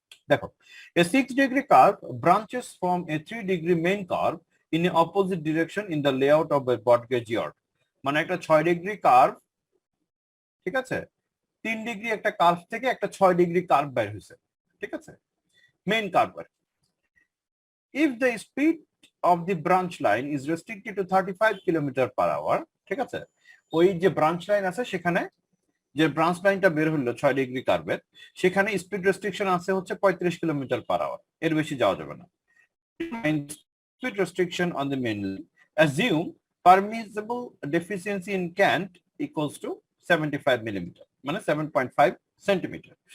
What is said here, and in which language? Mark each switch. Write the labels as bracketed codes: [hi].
[en] দেখো, a 6-degree curve branches from a 3-degree main curve in a opposite direction in the layout of a broad gauge yard। [bn] মানে একটা 6 degree curve, ঠিক আছে? 3 degree একটা curve থেকে একটা 6 degree curve বের হয়েছে, ঠিক আছে? Main curve. [en] If the speed of the branch line is restricted to 35 kilometre per hour, [bn] ঠিক আছে? ওই যে ব্রাঞ্চ লাইন আছে সেখানে, যে ব্রাঞ্চ লাইনটা বের হলো 6 ডিগ্রি কার্ভের, সেখানে স্পিড রেস্ট্রিকশন আছে হচ্ছে 35 কিলোমিটার পার আওয়ার, এর বেশি যাওয়া যাবে না। [en] Speed restriction on the main line, assume permissible deficiency in cant equals to 75 millimeter, [bn] মানে 7.5 সেন্টিমিটার।